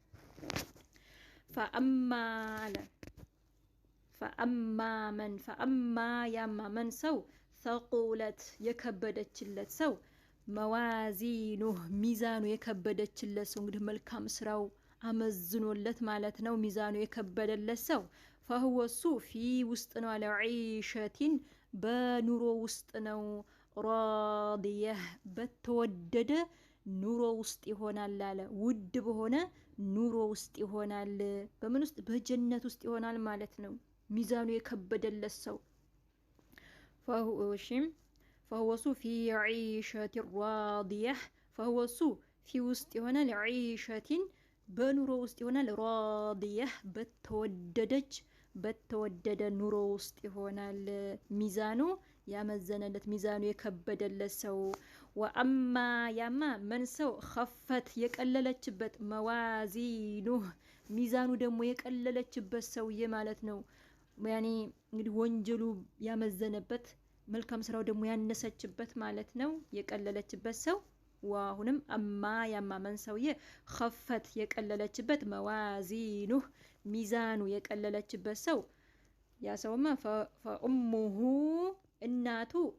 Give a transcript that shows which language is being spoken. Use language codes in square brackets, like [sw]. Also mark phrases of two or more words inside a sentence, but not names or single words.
[am] فأما ያማ መን ሰው ثقلت የከበደችለት ሰው መዋዚኑ ሚዛኑ የከበደችለት ሰው እንግዲህ መልካም ስራው አመዝኖለት ማለት ነው ሚዛኑ የከበደለት ሰው [ar] فهو في [am] ውስጥ ነው [ar] على عيشة [am] በኑሮ ውስጥ ነው راضيه በተወደደ ኑሮ ውስጥ ይሆናል አለ ውድ በሆነ ኑሮ ውስጥ ይሆናል በምን ውስጥ በጀነት ውስጥ ይሆናል ማለት ነው ሚዛኑ የከበደለት ሰው [ar] فهو في عيشة راضيه فهو في [am] ውስጥ ይሆናል [ar] عيشة [am] በኑሮ ውስጥ ይሆናል [ar] راضيه [am] በተወደደ ኑሮ ውስጥ ይሆናል ሚዛኑ ያመዘነለት ሚዛኑ የከበደለት ሰው ወአማ ያማ መን ሰው خفت የቀለለችበት መዋዚኑ ሚዛኑ ደግሞ የቀለለችበት ሰውዬ ማለት ነው ያኔ እንግዲህ ወንጀሉ ያመዘነበት መልካም ስራው ደግሞ ያነሰችበት ማለት ነው የቀለለችበት ሰው ወአሁንም አማ ያማ መን ሰውዬ خفت የቀለለችበት መዋዚኑ ሚዛኑ የቀለለችበት ሰው ያ ሰውማ فأمه እናቱ